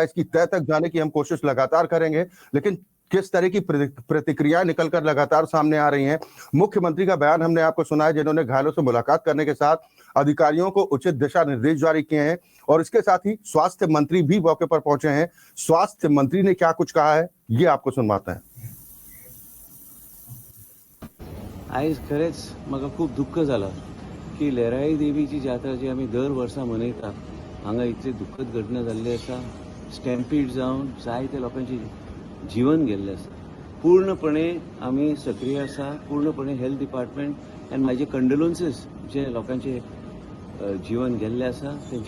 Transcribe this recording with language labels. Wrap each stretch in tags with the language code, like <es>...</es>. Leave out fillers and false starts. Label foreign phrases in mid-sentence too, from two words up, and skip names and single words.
<hi>इसकी तह तक जाने की हम कोशिश लगातार करेंगे, लेकिन किस तरह की प्रतिक्रियाएं निकलकर लगातार सामने आ रही हैं। मुख्यमंत्री का बयान हमने आपको सुनाया, जिन्होंने घायलों से मुलाकात करने के साथ अधिकारियों को उचित दिशा निर्देश जारी किए हैं, और इसके साथ ही स्वास्थ्य मंत्री भी मौके पर पहुंचे हैं। स्वास्थ्य मंत्री ने क्या कुछ कहा है ये आपको सुनवाते हैं।</hi> <kok>आयज खरेंच म्हाका खूब दुख्ख जालां की लहराई देवीची जात्रा जी आमी दर वर्सा मनयता हांगा इतली दुख्खद घटना जाल्ली आसा। स्टॅम्पीड जावन जायत्या लोकांचे जीवन गेल्लें आसा। पूर्णपणे आमी सक्रीय आसा, पूर्णपणे</kok> <en>health department and</en> <kok>म्हाजे कंडोलन्सीस जे लोकांचे जीवन गेल्लें आसा तेंचे</kok>